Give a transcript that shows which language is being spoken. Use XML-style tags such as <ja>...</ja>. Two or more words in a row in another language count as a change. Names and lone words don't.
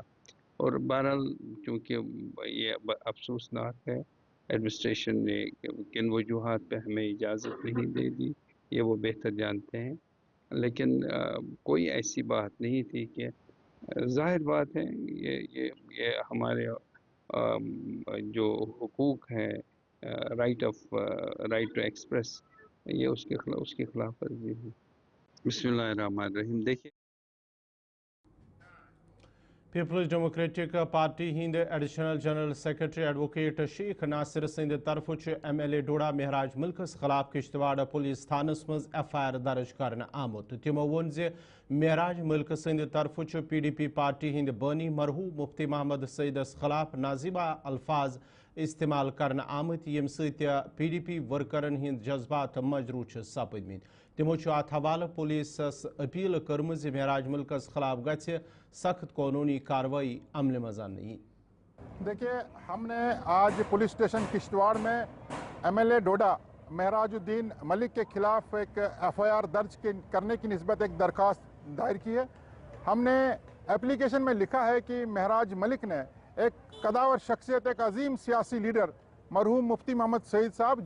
<ur>اور بہرحال چونکہ یہ افسوسناک ہے، ایڈمنسٹریشن نے کن وجوہات پہ ہمیں اجازت نہیں دے دی، یہ وہ بہتر جانتے ہیں، لیکن کوئی ایسی بات نہیں تھی کہ ظاہر بات ہے یہ ہمارے جو حقوق ہے،</ur> <en>right to express,</en> <ur>یہ اس کے خلاف ورزی ہے۔</ur> <ar>بسم اللہ الرحمن الرحیم۔</ar> <ur>دیکھیے،</ur> <ks>پیپلز ڈیموکریٹک پارٹی ہند ایڈیشنل جنرل سیکرٹری ایڈوکیٹ شیخ ناصر سند طرف ایم ایل اے ڈوڈا مہراج ملکس خلاف کشتواڑ پولیس تھانس مز ایف آئی آر درج کرنے آمت۔ تمو وون زِ مہراج ملک سند طرف پی ڈی پی پارٹی ہند بانی مرحوم مفتی محمد سعیدس خلاف نازیبہ الفاظ استعمال کرنے آمت، یم ست پی ڈی پی ورکرن ہند جذبات مجروح سپدمت۔ تمو ات حوالہ پولیسس اپیل کرم مہراج ملکس خلاف گژھِ سخت قانونی کارروائی عمل مز آنی۔</ks> <ur>دیکھیے، ہم نے آج</ur> <en>police station</en> <ur>کشتواڑ میں ایم ایل اے ڈوڈا مہراج الدین ملک کے خلاف ایک ایف آئی آر درج کرنے کی نسبت ایک درخواست دائر کی ہے۔ ہم نے اپلیکیشن میں لکھا ہے کہ مہراج ملک نے ایک قداور شخصیت، ایک عظیم سیاسی لیڈر مرحوم مفتی محمد سعید صاحب،</ur>